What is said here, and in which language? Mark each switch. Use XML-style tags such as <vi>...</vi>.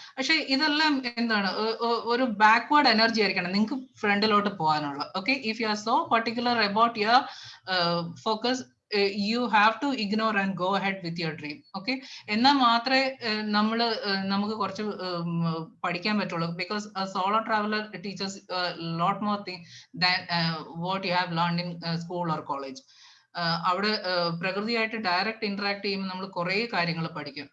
<ml>പക്ഷെ ഇതെല്ലാം എന്താണ്, ഒരു ബാക്ക്വേർഡ് എനർജി ആയിരിക്കണം നിങ്ങൾക്ക് ഫ്രണ്ടിലോട്ട് പോകാനുള്ള.</ml> <en>Okay, if you are so particular about your focus, you have to ignore and go ahead with your dream.</en> <ml>Okay, എന്നാൽ മാത്രമേ നമുക്ക് കുറച്ച് പഠിക്കാൻ പറ്റുള്ളൂ.</ml> <en>Because solo traveller teachers lot more thing than what you have learned in school or college.</en> <ml>അവിടെ പ്രകൃതിയായിട്ട് direct interact ചെയ്യുമ്പോൾ നമ്മൾ കുറേ കാര്യങ്ങൾ പഠിക്കും.</ml>